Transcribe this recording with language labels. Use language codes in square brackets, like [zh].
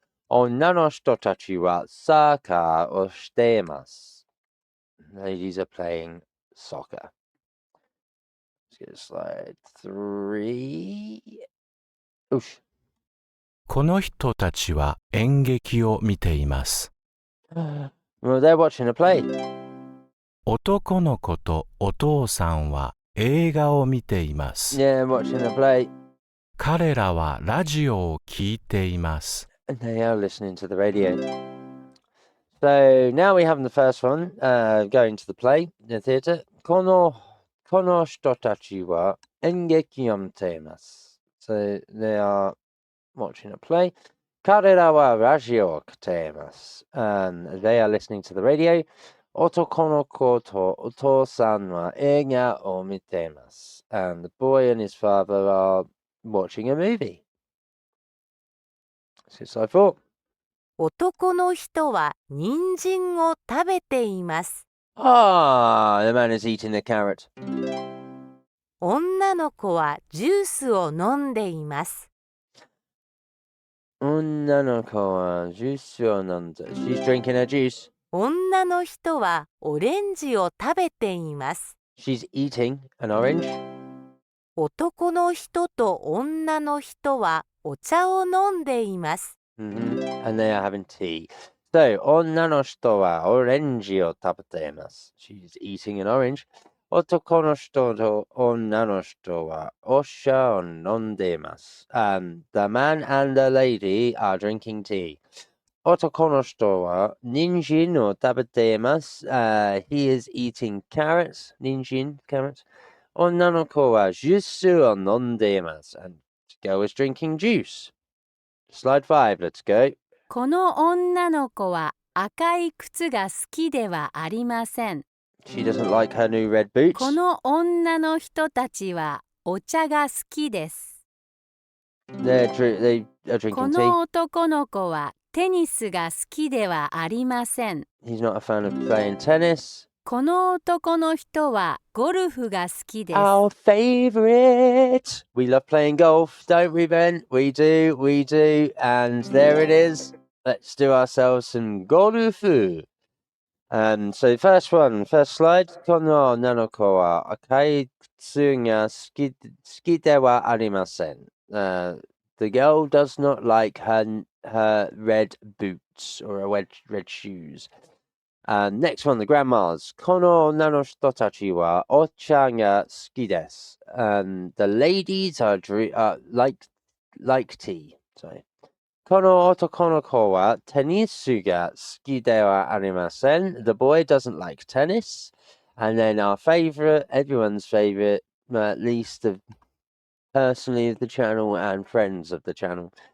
[ja] 女の人たちはサッカーをしています。 [en] The ladies are playing soccer. Let's get to slide 3. Oosh. [ja] この人たちは演劇を見ています。 [en] Well, they're watching a play. [ja] 男の子とお父さんは映画を見ています。 [en] Yeah, watching a play. [ja] 彼らはラジオを聞いています。 [en] And they are listening to the radio. So now we have the first one, going to the play, the theatre. [ja] この人たちは演劇を見ています。 [en] So they are watching a play. [ja] 彼らはラジオを聞いています。 [en] And they are listening to the radio. [ja] 男の子とお父さんは映画を見ています。 [en] And the boy and his father are watching a movie. So slide 4. [ja] 男の人は人参を食べています。 [en] Ah, the man is eating the carrot. [ja] 女の子はジュースを飲んでいます。女の子はジュースを飲んで。 [en] She's drinking her juice. [ja] 女の人はオレンジを食べています。 [en] She's eating an orange. [ja] 男の人と女の人はお茶を飲んでいます。 [en] And they are having tea. [ja] So, 女の人はオレンジを食べています。 [en] She's eating an orange. [ja] 男の人と女の人はお茶を飲んでいます。 [en] The man and the lady are drinking tea. [ja] 男の人は人参を食べています。 [en] He is eating carrots. 人参 carrots. [ja] 女の子はジュースを飲んでいます。 [en] And the girl is drinking juice. Slide 5, let's go. [ja] この女の子は赤い靴が好きではありません。 [en] She doesn't like her new red boots. [ja] この女の人たちはお茶が好きです。 [en] They are [ja] こ [en] drinking [ja] の [en] tea. [ja] 男の子はテニスが好きではありません。 [en] He's not a fan of playing tennis. [ja] この男の人はゴルフが好きです。 [en] Our favourite. We love playing golf, don't we, Ben? We do, we do. And there it is. Let's do ourselves some golfu. So first slide. この女の子は赤い靴が好きではありません。 The girl does not like her red boots or her red shoes. Next one, the grandmas. この女の人たちはお茶が好きです。 The ladies are like tea. Sorry. [ja] Kono otoko no ko wa tennisu ga suki de wa arimasen. [en] The boy doesn't like tennis. And then our favorite, everyone's favorite, at least personally of the channel and friends of the channel.